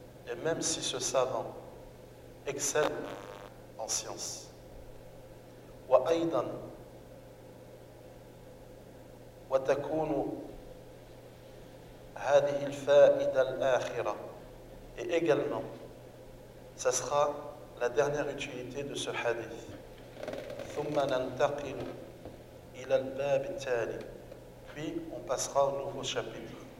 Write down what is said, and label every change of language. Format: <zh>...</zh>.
<fr>Et même si ce savant excelle en science,</fr> <ar>وأيضا وتكون هذه الفائدة الآخرة.</ar> <fr>Et également, ça sera la dernière utilité de ce hadith.</fr> <ar>ثم ننتقل إلى الباب التالي.</ar> <fr>Puis on passera au nouveau chapitre.</fr>